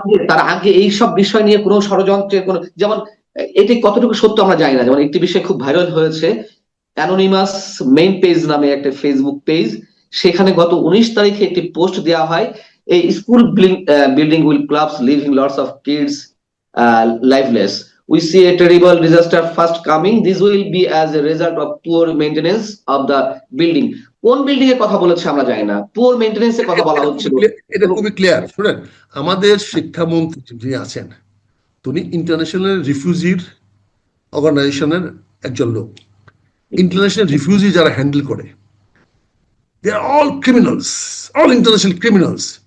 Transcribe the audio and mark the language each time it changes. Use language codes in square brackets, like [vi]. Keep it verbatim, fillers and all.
[bn] তার আগে এইসব বিষয় নিয়ে কোনো ষড়যন্ত্রের কোনো, যেমন এটি কতটুকু সত্য আমরা জানি না। যেমন একটি বিষয় খুব ভাইরাল হয়েছে, অ্যানোনিমাস মেইন পেজ নামে একটা ফেসবুক পেজ, সেখানে গত উনিশ তারিখে একটি পোস্ট দেওয়া হয়, এই [en] School building will collapse leaving lots of kids uh, lifeless. We see a terrible disaster fast coming. This will be as a result of poor maintenance of the building. [bn] কোন building এর কথা বলেছে আমরা জানি না, পুয়ার মেইনটেনেন্স এর কথা বলা হচ্ছিল। এটা খুবই ক্লিয়ার। শুনেন, আমাদের শিক্ষামন্ত্রী যিনি আছেন তিনি ইন্টারন্যাশনাল রিফিউজির অর্গানাইজেশনের একজন লোক। ইন্টারন্যাশনাল রিফিউজি যারা হ্যান্ডেল করে, [en] They are all criminals, all international criminals.